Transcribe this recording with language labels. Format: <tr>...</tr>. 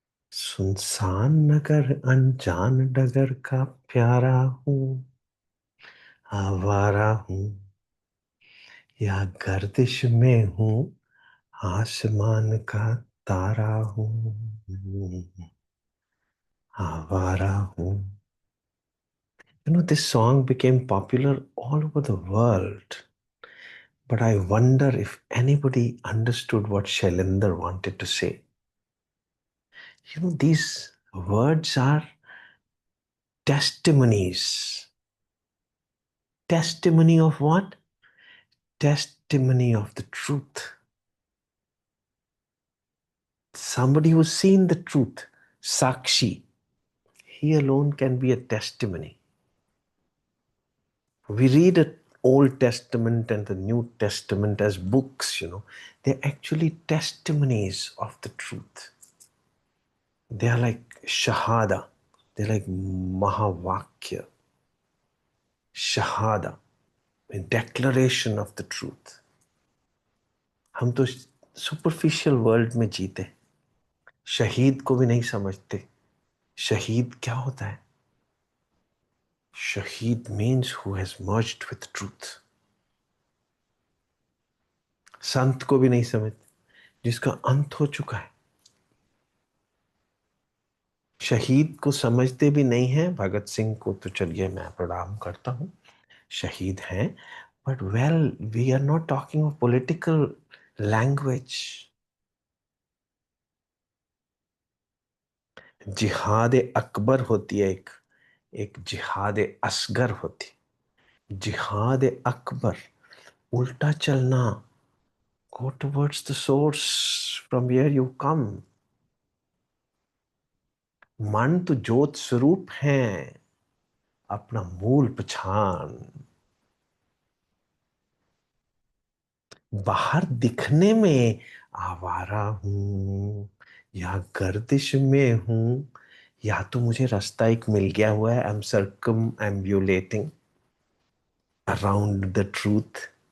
<hi>सुनसान नगर अनजान डगर का प्यारा हूँ। आवारा हूँ या गर्दिश में हूँ, आसमान का तारा हूँ। आवारा हूँ।</hi> <en>This song became popular all over the world, but I wonder if anybody understood what Shailendra wanted to say. These words are testimonies. Testimony of what? Testimony of the truth. Somebody who's seen the truth, Sakshi, he alone can be a testimony. We read the Old Testament and the New Testament as books, they're actually testimonies of the truth. They are like Shahada, they're like Mahavakya, Shahada, a declaration of the truth.</en> <hi>हम तो</hi> <en>superficial world</en> <hi>में जीते, शहीद को भी नहीं समझते। शहीद क्या होता है?</hi> <en>शहीद means who has merged with truth.</en> <hi>संत को भी नहीं समझते, जिसका अंत हो चुका है। शहीद को समझते भी नहीं है। भगत सिंह को तो चलिए मैं प्रणाम करता हूं, शहीद हैं,</hi> <en>But well we are not talking of political language.</en> <hi>जिहाद अकबर होती है, एक जिहाद असगर होती। जिहाद अकबर उल्टा चलना,</hi> <en>go towards the source from where you come।</en> <hi>मन तो ज्योत स्वरूप है, अपना मूल पहचान। बाहर दिखने में आवारा हूं या गर्दिश में हूं, या तो मुझे रास्ता एक मिल गया हुआ है,</hi> <en>I am circumambulating around the truth.</en>